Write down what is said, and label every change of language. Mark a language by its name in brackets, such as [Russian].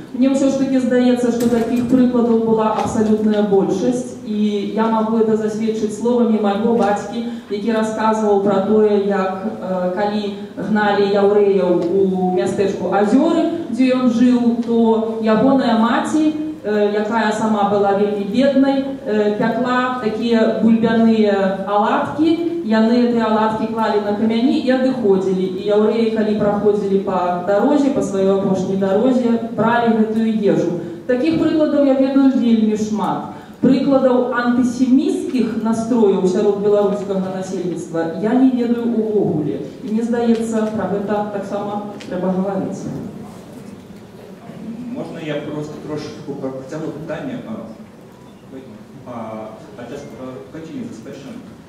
[Russian] Мне все ж таки [Belarusian] здаецца, [Russian] что таких прикладов была абсолютная большасць, и я могу это засведчыць словами моего бацькі, [Belarusian] які рассказывал [Russian] про то, як калі гнали яўрэяў у мястэчку Азёры, где он жил, то ягоная маці [Belarusian] якая сама была вельмі беднай, пякла такія бульбяныя аладкі, яны гэтыя аладкі клалі на камяні і адыходзілі. І яўрэі, калі праходзілі па дарозе, па сваёй апошняй дарозе, бралі гэтую ежу. Такіх прыкладаў я ведаю вельмі шмат. Прыкладаў антысеміцкіх настрояў сярод беларускага насельніцтва я не ведаю увогуле. І мне здаецца, пра гэта таксама трэба гаварыць. [Ukrainian] Можна я просто трошечку протягну питання? [English] Just continue this question.